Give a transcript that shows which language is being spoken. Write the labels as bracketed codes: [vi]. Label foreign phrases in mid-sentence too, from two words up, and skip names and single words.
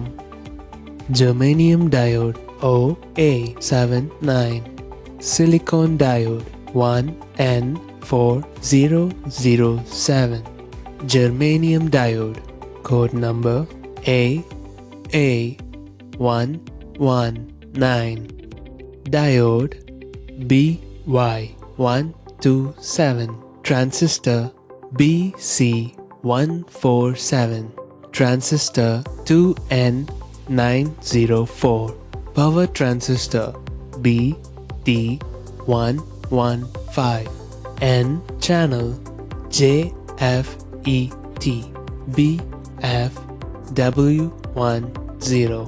[en] germanium diode OA79, silicon diode 1N4007, germanium diode code number AA119, டயோட் BY127, transistor BC147, transistor 2N BT904. Power transistor BT115. N channel JFET BFW10.